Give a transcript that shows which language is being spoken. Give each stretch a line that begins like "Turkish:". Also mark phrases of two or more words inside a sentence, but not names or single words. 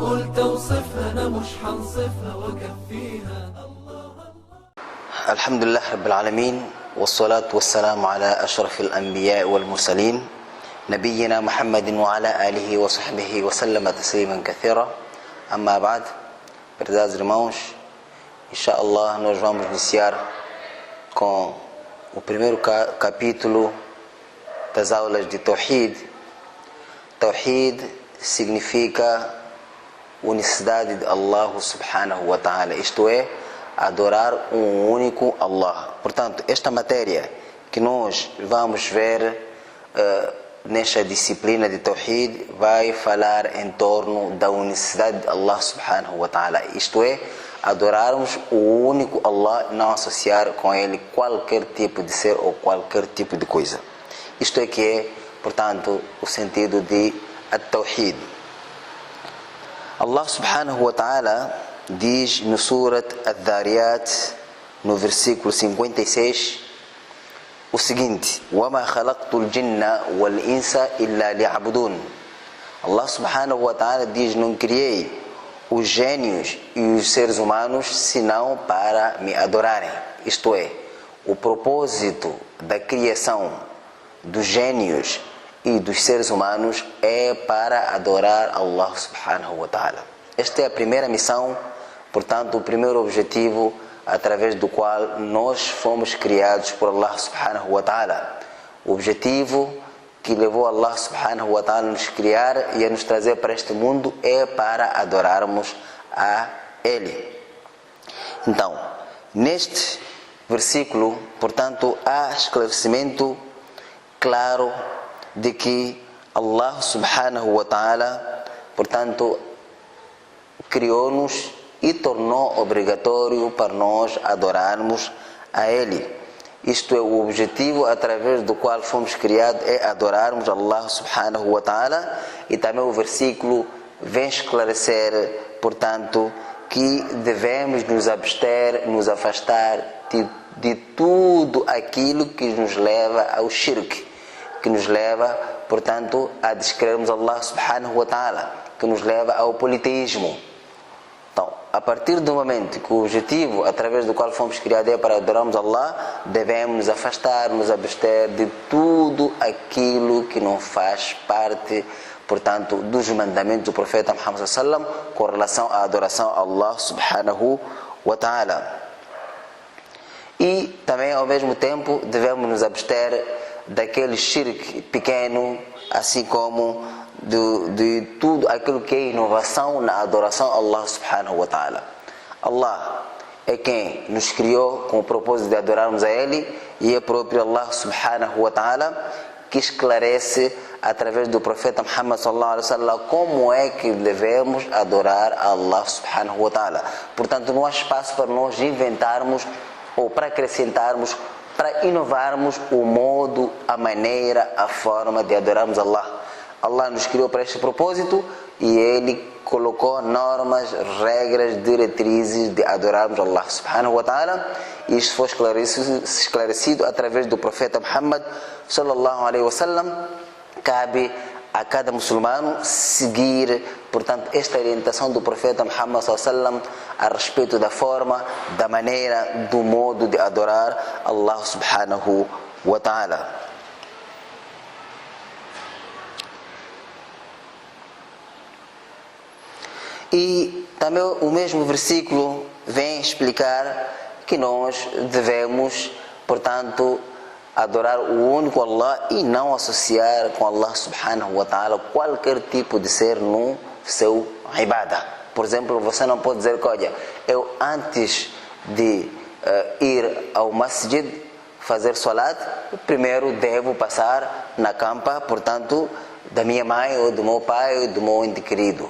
Arabic: قلت اوصفها أنا مش هنصفها وأكفيها. الحمد لله رب العالمين والصلاة والسلام على أشرف الأنبياء والمرسلين نبينا محمد وعلى آله وصحبه وسلم تسليما كثيرا. أما بعد,
Portuguese: prezados irmãos, inshallah nós vamos iniciar com o primeiro capítulo das aulas de Tawhid. Tawhid significa unicidade de Allah
Arabic: سبحانه وتعالى,
Portuguese: isto é, adorar um único Allah. Portanto, esta matéria que nós vamos ver nesta disciplina de Tawhid vai falar em torno da unicidade de Allah
Arabic: سبحانه وتعالى,
Portuguese: isto é, adorarmos o único Allah, não associar com ele qualquer tipo de ser ou qualquer tipo de coisa. Isto é que é, portanto, o sentido de At-Tawhid. Allah
Arabic: سبحانه وتعالى
Portuguese: diz no Surat Ad-Dhariyat, no versículo 56, o seguinte:
Arabic: وَمَا خَلَقْتُ الْجِنَّ وَالْإِنسَ إِلَّا لِيَعْبُدُونَ.
Portuguese: Allah
Arabic: سبحانه وتعالى
Portuguese: diz: não criei os gênios e os seres humanos senão para me adorarem. Isto é, o propósito da criação dos gênios e dos seres humanos é para adorar Allah
Arabic: سبحانه وتعالى.
Portuguese: Esta é a primeira missão, portanto, o primeiro objetivo através do qual nós fomos criados por Allah
Arabic: سبحانه وتعالى.
Portuguese: O objetivo que levou Allah
Arabic: سبحانه وتعالى
Portuguese: a nos criar e a nos trazer para este mundo é para adorarmos a Ele. Então, neste versículo, portanto, há esclarecimento claro de que Allah
Arabic: سبحانه وتعالى,
Portuguese: portanto, criou-nos e tornou obrigatório para nós adorarmos a Ele. Isto é, o objetivo através do qual fomos criados é adorarmos Allah
Arabic: سبحانه وتعالى,
Portuguese: e também o versículo vem esclarecer, portanto, que devemos nos abster, nos afastar de tudo aquilo que nos leva ao shirk, que nos leva, portanto, a descrermos Allah
Arabic: سبحانه وتعالى,
Portuguese: que nos leva ao politeísmo. Então, a partir do momento que o objetivo através do qual fomos criados é para adorarmos Allah, devemos nos afastar, nos abster de tudo aquilo que não faz parte, portanto, dos mandamentos do profeta Muhammad
Arabic: صلى الله عليه وسلم
Portuguese: com relação à adoração a Allah
Arabic: سبحانه وتعالى.
Portuguese: E também, ao mesmo tempo, devemos nos abster daquele shirk pequeno, assim como de tudo aquilo que é inovação na adoração a Allah
Arabic: سبحانه وتعالى.
Portuguese: Allah é quem nos criou com o propósito de adorarmos a Ele, e é próprio Allah
Arabic: سبحانه وتعالى
Portuguese: que esclarece através do profeta Muhammad
Arabic: صلى الله عليه وسلم
Portuguese: como é que devemos adorar a Allah
Arabic: سبحانه وتعالى.
Portuguese: Portanto, não há espaço para nós inventarmos ou para acrescentarmos, para inovarmos o modo, a maneira, a forma de adorarmos Allah. Allah nos criou para este propósito e Ele colocou normas, regras, diretrizes de adorarmos Allah
Arabic: سبحانه وتعالى.
Portuguese: Isto foi esclarecido através do profeta Muhammad
Arabic: صلى الله عليه وسلم.
Portuguese: Cabe a cada muçulmano seguir, portanto, esta orientação do profeta Muhammad
Arabic: صلى الله عليه وسلم
Portuguese: a respeito da forma, da maneira, do modo de adorar Allah
Arabic: سبحانه وتعالى.
Portuguese: E também o mesmo versículo vem explicar que nós devemos, portanto, adorar o único Allah e não associar com Allah
Arabic: سبحانه وتعالى
Portuguese: qualquer tipo de ser no seu ibadah. Por exemplo, você não pode dizer que, olha, eu antes de ir ao masjid fazer salat, primeiro devo passar na campa, portanto, da minha mãe ou do meu pai ou do meu ente querido.